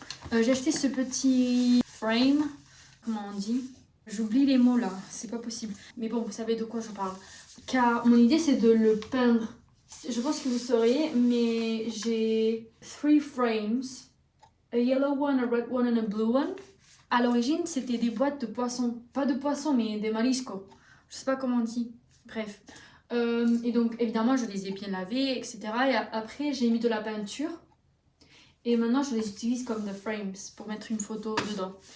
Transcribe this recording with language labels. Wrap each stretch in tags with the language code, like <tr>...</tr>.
<fr>J'ai acheté ce petit frame, comment on dit? J'oublie les mots là, c'est pas possible. Mais bon, vous savez de quoi je parle. Car mon idée c'est de le peindre. Je pense que vous saurez, mais j'ai 3 frames.</fr> <en>A yellow one, a red one and a blue one.</en> <fr>À l'origine, c'était des boîtes de poissons. Pas de poissons, mais des mariscos. Je sais pas comment on dit. Bref. Et donc, évidemment, je les ai bien lavés, etc. Et après, j'ai mis de la peinture. Et maintenant je les utilise comme des frames pour mettre une photo dedans.</fr>